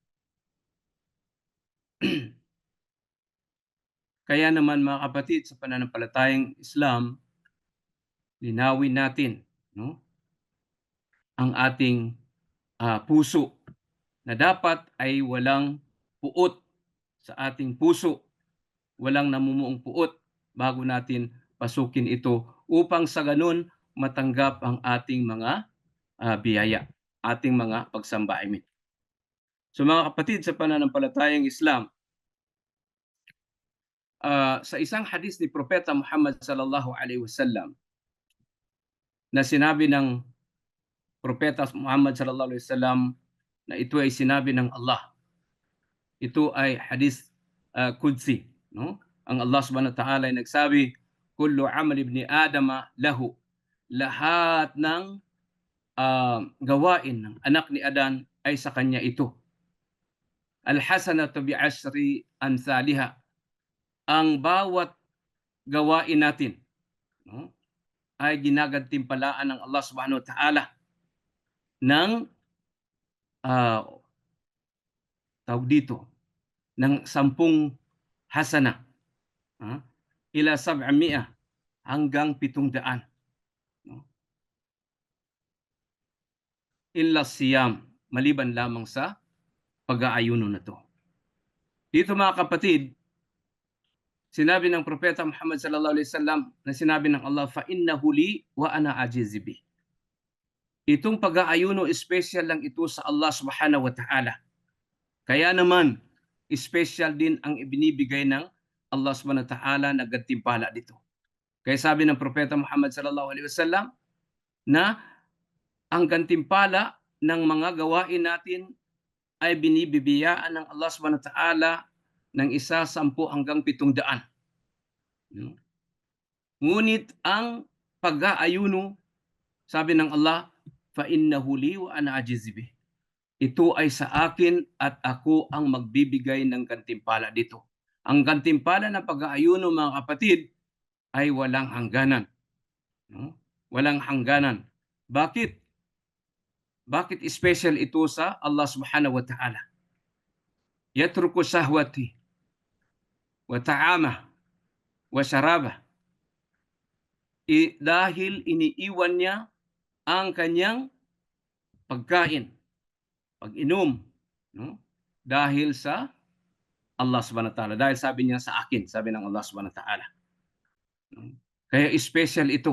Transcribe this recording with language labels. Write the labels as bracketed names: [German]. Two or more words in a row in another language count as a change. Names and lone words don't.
[Filipino] Kaya naman mga kapatid, sa pananampalatayang Islam, linawin natin, no, ang ating puso na dapat ay walang puot sa ating puso, walang namumuong puot bago natin pasukin ito upang sa ganun matanggap ang ating mga biyaya, ating mga pagsamba. So mga kapatid, sa pananampalatayang Islam, sa isang hadis ni Propeta Muhammad [Arabic] صلى الله عليه وسلم [Filipino] na sinabi ng Propeta Muhammad [Arabic] صلى الله عليه وسلم [Filipino] na ito ay sinabi ng Allah. Ito ay [Arabic] حديث قدسي, [Filipino] no? Ang Allah [Arabic] سبحانه وتعالى [Filipino] ay nagsabi, [Arabic] كل عمل ابن آدم له. [Filipino] Lahat ng gawain ng anak ni Adan ay sa kanya ito. [Arabic] الحسنة بعشر أمثالها. [Filipino] Ang bawat gawain natin, no, ay ginagantimpalaan ng Allah [Arabic] سبحانه وتعالى [Filipino] ng tawag dito, ng 10 hasana, ila 700 hanggang 700, no? [Arabic] إلا الصيام, [Filipino] maliban lamang sa pag-aayuno na to. Dito mga kapatid, sinabi ng Propeta Muhammad [Arabic] صلى الله عليه وسلم [Filipino] na sinabi ng Allah, [Arabic] فإنه لي وأنا أجزي به. [Filipino] Itong pag-aayuno, special lang ito sa Allah [Arabic] سبحانه وتعالى. [Filipino] Kaya naman, special din ang ibinibigay ng Allah [Arabic] سبحانه وتعالى [Filipino] na gantimpala dito. Kaya sabi ng Propeta Muhammad [Arabic] صلى الله عليه وسلم [Filipino] na ang gantimpala ng mga gawain natin ay binibibiyaan ng Allah [Arabic] سبحانه وتعالى [Filipino] ng 110 hanggang 700. Ngunit ang pag-aayuno, sabi ng Allah, [Arabic] فإنه لي وأنا أجزي به. [Filipino] Ito ay sa akin at ako ang magbibigay ng gantimpala dito. Ang gantimpala ng pag-aayuno mga kapatid ay walang hangganan. No? Walang hangganan. Bakit? Bakit special ito sa Allah [Arabic] سبحانه وتعالى? يترك شهوته وطعامه وشرابه. [Filipino] Dahil iniiwan niya ang kanyang pagkain, pag-inom, no? Dahil sa Allah [Arabic] سبحانه وتعالى. [Filipino] Dahil sabi niya sa akin, sabi ng Allah [Arabic] سبحانه وتعالى. [Filipino] Kaya special ito.